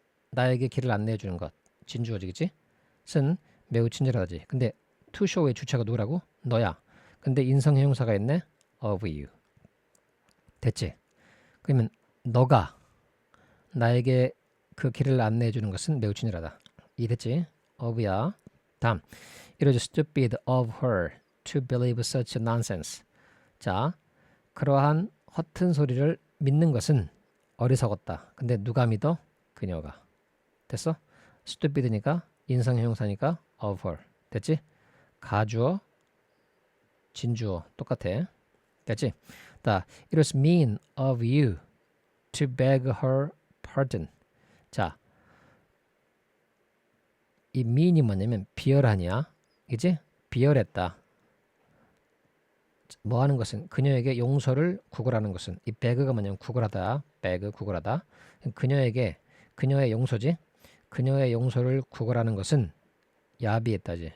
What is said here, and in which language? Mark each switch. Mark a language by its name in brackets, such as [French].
[Korean] 나에게 길을 안내해 주는 것. 진주어지, 그치? 쓴 매우 친절하다지. 근데 to show의 주체가 누구라고? 너야. 근데 인성형용사가 있네. of you. 됐지? 그러면 너가 나에게 그 길을 안내해 주는 것은 매우 친절하다. 이해됐지? of야. 다음. [English] It was stupid of her to believe such nonsense. [Korean] 자, 그러한 허튼 소리를 믿는 것은 어리석었다. 근데 누가 믿어? 그녀가. 됐어? stupid니까 인성형용사니까 of her. 됐지? 가주어, 진주어 똑같아. 됐지? 자, [English] it was mean of you to beg her pardon. [Korean] 자, 이 mean이 뭐냐면 비열하냐, 그지? 비열했다. 뭐 하는 것은 그녀에게 용서를 구걸하는 것은 이 beg가 뭐냐면 구걸하다. beg 구걸하다. 그녀에게 그녀의 용서지. 그녀의 용서를 구걸하는 것은 야비했다지.